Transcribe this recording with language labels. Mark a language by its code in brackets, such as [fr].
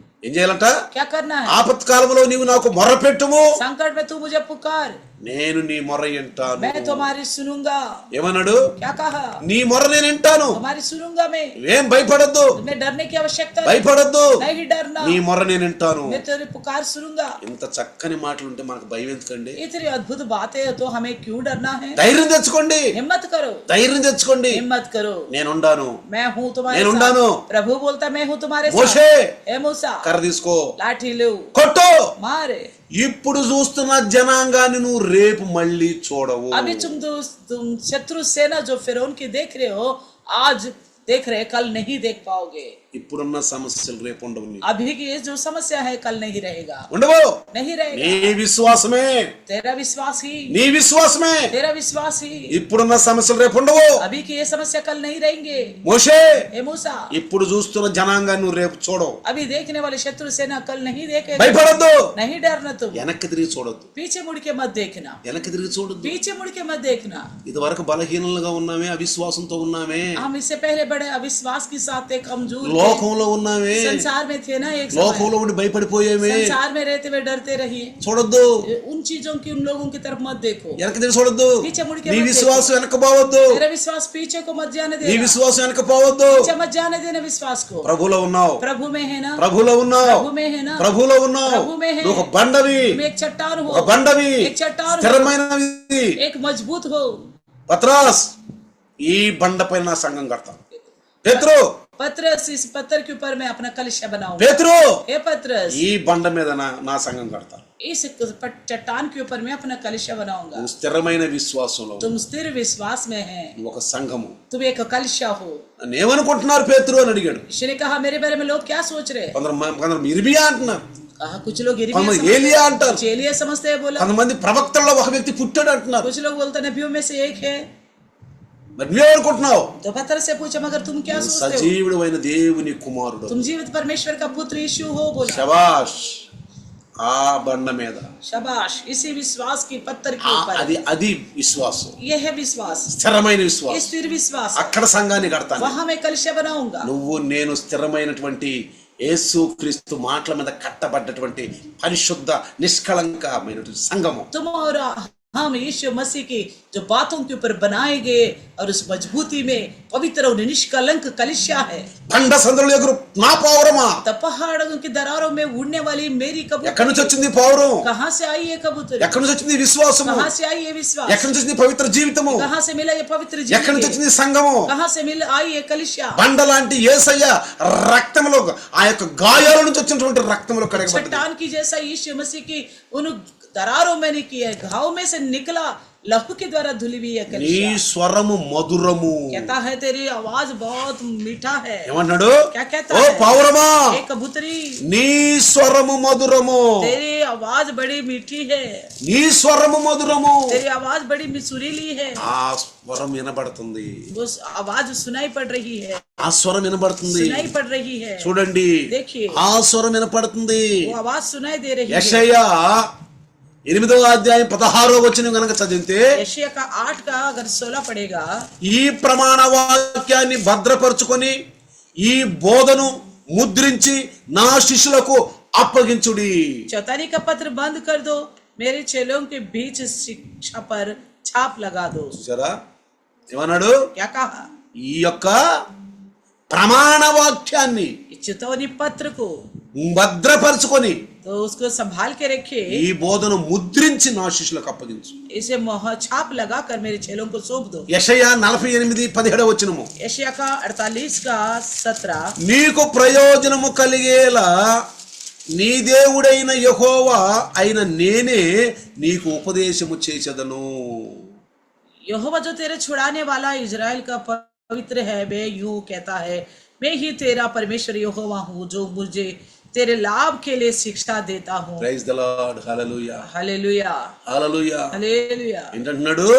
[te] ఏం చేయాలంట? [hi] क्या करना है? [te] ఆపత్కాలంలో నీవు నాకు మొర్ర పెట్టుము, [hi] संकट में तू मुझे पुकार, [te] నేను నీ మొర్ర వింటాను. [hi] मैं तुम्हारी सुनूंगा। [te] ఏమన్నాడు? [hi] क्या कहा? [te] నీ మొర్ర నేను వింటాను, [hi] तुम्हारी सुनूंगा मैं, [te] ఏం భయపడద్దు, [hi] तुम्हें डरने की आवश्यकता नहीं, [te] భయపడద్దు, [hi] नहीं डरना, [te] నీ మొర్ర నేను వింటాను. [hi] मैं तेरी पुकार सुनूंगा। [te] ఇంత చక్కని మాటలు ఉంటే మనకు భయం ఎందుకండి? [hi] इतनी अद्भुत बातें है तो हमें क्यों डरना है? [te] ధైర్యం తెచ్చుకోండి, [hi] हिम्मत करो, [te] ధైర్యం తెచ్చుకోండి. [hi] हिम्मत करो, [te] నేనుండాను. [hi] मैं हूँ तुम्हारे [te] నేను ఉండాను. [hi] साथ। प्रभु बोलता मैं हूँ तुम्हारे [te] మోషే [hi] साथ। ए मूसा, [te] కర్ర తీసుకో, [hi] लाठी लो, [te] కొట్టు. [hi] मारे। [te] ఇప్పుడు చూస్తున్న జనాంగాన్ని నువ్వు రేపు మళ్ళీ చూడవు. [hi] अभी तुम शत्रु सेना जो फिरौन की देख रहे हो, आज देख रहे, कल नहीं देख पाओगे। [te] ఇప్పుడున్న సమస్యలు రేపు ఉండవు. నీకు [hi] अभी की ये जो समस्या है कल नहीं रहेगा, [te] ఉండవు. [hi] नहीं [te] నీ [hi] रहेगा। [te] విశ్వాసమే, [hi] तेरा विश्वास ही, [te] నీ విశ్వాసమే. [hi] तेरा विश्वास ही। [te] ఇప్పుడున్న సమస్యలు రేపు ఉండవు. [hi] अभी की ये समस्या कल नहीं रहेंगे। [te] మోషే, [hi] ए मूसा, [te] ఇప్పుడు చూస్తున్న జనాంగాన్ని నువ్వు రేపు చూడవు. [hi] अभी देखने वाले शत्रु सेना कल नहीं देखेगा। [te] భయపడద్దు, [hi] नहीं डरना तुम, [te] వెనక్కి తిరిగి చూడొద్దు, [hi] पीछे मुड़ के मत देखना, [te] వెనక్కి తిరిగి చూడొద్దు. [hi] पीछे मुड़ के मत देखना। [te] ఇది వరకు బలహీనంగా ఉన్నామే, అవిశ్వాసంతో ఉన్నామే, [hi] हम इससे पहले बड़े अविश्वास के साथ थे, कमजोर थे, [te] లోకంలో ఉన్నామే, [hi] संसार में थे ना, एक समय [te] లోకంలో ఉండి భయపడిపోయామే. [hi] संसार में रहते हुए डरते रहिए। [te] చూడొద్దు, [hi] उन चीजों की, उन लोगों की तरफ मत देखो, [te] వెనక్కి తిరిగి చూడొద్దు. [hi] पीछे मुड़ के [te] నీ [hi] मत [te] విశ్వాసం [hi] देखो। [te] వెనక పోవద్దు, [hi] तेरा विश्वास पीछे को मत जाने [te] నీ [hi] देना, [te] విశ్వాసం వెనక పోవద్దు. [hi] पीछे मत जाने देना विश्वास को। [te] ప్రభులో ఉన్నావు, [hi] प्रभु में है ना, [te] ప్రభులో ఉన్నావు, [hi] प्रभु में है ना, [te] ప్రభులో ఉన్నావు. [hi] प्रभु में है। [te] నువ్వు ఒక బండవి, [hi] तुम एक चट्टान [te] ఒక [hi] हो, [te] బండవి, [hi] एक चट्टान हो, [te] స్థిరమైనది. [hi] एक मजबूत हो। [te] పత్రాస్, ఈ బండ పైన నా సంఘం కడతాను. పేతురు, [hi] पतरस, इस पत्थर के ऊपर मैं अपना कलशा बनाऊंगा। [te] పేతురు [hi] हे पतरस, [te] ఈ బండ మీద నా సంఘం కడతా. [hi] इस चट्टान के ऊपर मैं अपना कलशा बनाऊंगा। [te] నువ్వు స్థిరమైన విశ్వాసంలో [hi] तुम स्थिर विश्वास में है, [te] నువ్వు ఒక సంఘము. [hi] तुम एक कलशा हो। [te] అని ఏమనుకుంటున్నారు పేతురు అని అడిగాడు. [hi] यीशु ने कहा मेरे बारे में लोग क्या सोच रहे हैं? [te] కొందరు ఇర్మియా అంటున్నారు, [hi] कहा कुछ लोग [te] కొంతమంది ఏలియా అంటారు, [hi] कुछ एलिया समझते हैं। बोला [te] కొంతమంది ప్రవక్తల్లో ఒక వ్యక్తి పుట్టాడు అంటున్నారు. [hi] कुछ लोग बोलते हैं नबियों में से एक है। [te] మరి నువ్వేమనుకుంటున్నావు? [hi] तो पतरस से पूछा मगर तुम क्या सोचते हो? [te] సజీవుడు అయిన దేవుని కుమారుడు, [hi] तुम जीवित परमेश्वर का पुत्र यीशु हो। बोला [te] శబాష్. ఆ బండ మీద [hi] शाबाश, इसी विश्वास की पत्थर के ऊपर, [te] అది విశ్వాసం, [hi] यह है विश्वास, [te] స్థిరమైన [hi] ये [te] విశ్వాసం. [hi] स्थिर विश्वास। [te] అక్కడ సంఘాన్ని కడతాను. [hi] वहां मैं कलशा बनाऊंगा। [te] నువ్వు నేను స్థిరమైనటువంటి యేసు క్రీస్తు మాటల మీద కట్టబడ్డటువంటి పరిశుద్ధ నిష్కళంకమైనటువంటి సంఘము. [hi] तुम और हम यीशु मसीह की जो बातों के ऊपर बनाए गए और उस मजबूती में पवित्र और निष्कलंक कलिशा है। [te] బండ సందుల ఎగురు నా పౌరమా. [hi] तब पहाड़ों की दरारों में उड़ने वाली मेरी [te] ఎక్కడి నుంచి [hi] कबूतर [te] వచ్చింది పౌరం? [hi] कहाँ से आई ये कबूतर? [te] ఎక్కడి నుంచి వచ్చింది విశ్వాసము? [hi] कहाँ से आई ये विश्वास? [te] ఎక్కడి నుంచి వచ్చింది పవిత్ర జీవితము? [hi] कहाँ से मिला ये पवित्र [te] ఎక్కడి నుంచి [hi] जीवन? [te] వచ్చింది సంఘము? [hi] कहाँ से मिल आई ये कलिशा? [te] బండ లాంటి యేసయ్య రక్తములో ఆ యొక్క గాయాల నుంచి వచ్చినటువంటి రక్తములో కడగబడ్డది. [hi] चट्टान की जैसा यीशु मसीह की उन दरारों में नहीं किया है, घाव में से निकला लहू के द्वारा धुली हुई है [te] నీ [hi] कलिशा। [te] స్వరము మధురము. [hi] कहता है तेरी आवाज बहुत मीठा है। [te] ఏమన్నాడు? [hi] क्या कहता [te] ఓ [hi] है? [te] పౌరమా, [hi] हे कबूतरी, [te] నీ స్వరము మధురము. [hi] तेरी आवाज बड़ी मीठी है, [te] నీ స్వరము మధురము. [hi] तेरी आवाज बड़ी सुरीली है। [te] ఆ స్వరం వినబడుతుంది, [hi] वो आवाज सुनाई पड़ रही है, [te] ఆ స్వరం వినబడుతుంది. [hi] सुनाई पड़ रही है। [te] చూడండి, [hi] देखिए, [te] ఆ స్వరం వినపడుతుంది. [hi] वो आवाज सुनाई दे रही है। [te] యెషయా 8వ అధ్యాయం 16వ వచనం గనుక చదివితే, [hi] यशायाह का 8 का अगर 16 पढ़ेगा, [te] ఈ ప్రమాణ వాక్యాన్ని భద్రపరుచుకొని ఈ బోధను ముద్రించి నా శిష్యులకు అప్పగించుడి. [hi] चौतारी का पत्र बंद कर दो, मेरे चेलों के बीच शिक्षा पर छाप लगा दो। [te] చూసారా ఏమన్నాడు? [hi] क्या कहा? [te] ఈ యొక్క ప్రమాణ వాక్యాన్ని [hi] इस चेतावनी पत्र को [te] భద్రపరుచుకొని [hi] तो उसको संभाल के रखे, [te] ఈ బోధను ముద్రించి నా శిష్యులకు అప్పగించు. [hi] इसे मोहर छाप लगा कर मेरे चेलों को सौंप दो। [te] యెషయా 48:17 వచనము, [hi] यशायाह का 48 का 17, [te] నీకు ప్రయోజనము కలిగేలా నీ దేవుడైన యెహోవా అయిన నేనే నీకు ఉపదేశము చేసేదను. [hi] यहोवा जो तेरे छुड़ाने वाला इजराइल का पवित्र है, वे यूं कहता है, मैं ही तेरा परमेश्वर यहोवा हूँ जो मुझे तेरे लाभ के लिए शिक्षा देता हूँ। [en] Praise the Lord. Hallelujah, [hi] hallelujah, [te] hallelujah. [hi] Hallelujah. [te] ఏంటంటున్నాడు?